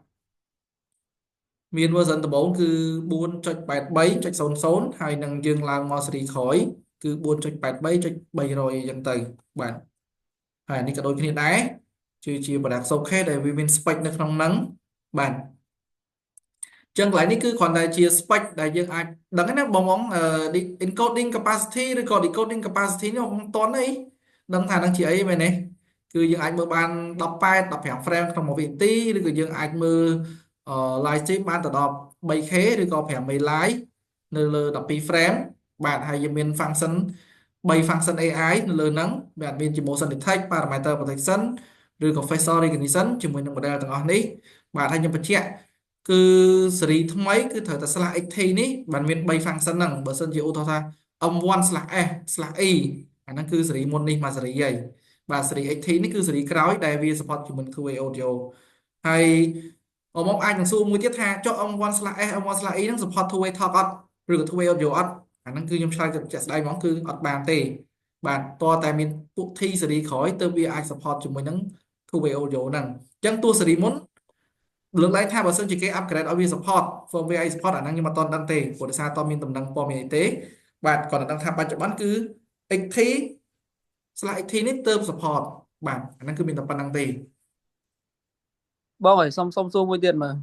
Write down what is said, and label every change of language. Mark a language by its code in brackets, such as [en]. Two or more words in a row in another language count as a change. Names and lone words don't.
[km] មាន version ដំបូងគឺ4.83.00ហើយនឹងយើងឡើងមកស៊េរីក្រោយគឺ4.83.300អញ្ចឹងទៅបាទហើយនេះក៏ដូចគ្នាដែរជា [en] product showcase [km] ដែលវាមាន spec នៅក្នុងហ្នឹងបាទចឹងកន្លែងនេះគឺគ្រាន់តែជា spec ដែលយើងអាចដឹងណាបង [en] encoding capacity [km] ឬក៏ [en] decoding capacity [km] នេះបងតន់អីដឹងថានឹងជាអីមែនទេគឺយើងអាច មើលបាន18 15 frame ក្នុងមួយវិនាទីឬក៏យើងអាចមើល [en] live stream [km] បានទៅដល់ 3K ឬក៏ 5 MB live នៅលើ12 frame បាទហើយយើងមាន [en] function 3 function AI [km] នៅលើហ្នឹងបាទមានជា [en] motion detect parameter protection [km] ឬក៏ facial recognition ជាមួយនឹង model ទាំងអស់នេះបាទហើយខ្ញុំបញ្ជាក់គឺស៊េរីថ្មីគឺត្រូវតែ /xt នេះបានមាន3 function ហ្នឹងបើសិនជាឧទាហរណ៍ថា m1/s/e អាហ្នឹងគឺស៊េរីមុននេះមកស៊េរីហើយបាទស៊េរី XT នេះគឺស៊េរីក្រោយដែលវា support ជាមួយ [en] 2way audio [km] ហើយមកអាចនឹងសួរមួយទៀតថាចុះ m1/s m1/e ហ្នឹង [en] support two way talk [km] អត់ ឬក៏ [en] two way audio [km] អត់អាហ្នឹងគឺខ្ញុំឆ្លើយទៅជាក់ស្ដែងហ្មងគឺអត់បានទេបាទតើតែមានពួក T ស៊េរីក្រោយទើបវាអាច support ជាមួយនឹង [en] two way audio [km] ហ្នឹងអញ្ចឹងតួស៊េរីមុនលើកឡើងថាបើសិនជាគេ upgrade ឲ្យវា [en] support firmware [km] ឲ្យ support អាហ្នឹងខ្ញុំអត់ទាន់ដឹងទេព្រោះដោយសារតើមានដំណឹងព័ត៌មានអីទេបាទគាត់តែដឹងថាបច្ចុប្បន្នគឺ XT/XT នេះទើប support បាទអាហ្នឹងគឺមានតែប៉ុណ្្នឹងទេ បងអើយសុំសួរមួយទៀតមើល